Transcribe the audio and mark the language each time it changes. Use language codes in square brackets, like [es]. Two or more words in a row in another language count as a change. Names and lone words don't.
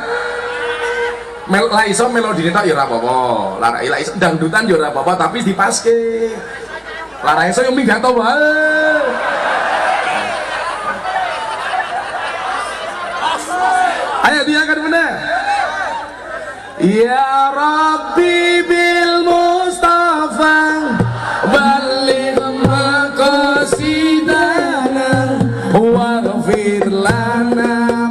[jv] Lah iso melodine tok ya ora apa-apa. Lah iso dangdutan ya ora apa-apa, tapi dipaske. Lah iso yo minggat to wae. Ayo diangkat bener. [ar] يا ربي بالمصطفى بلغ مقاصدنا واغفر لنا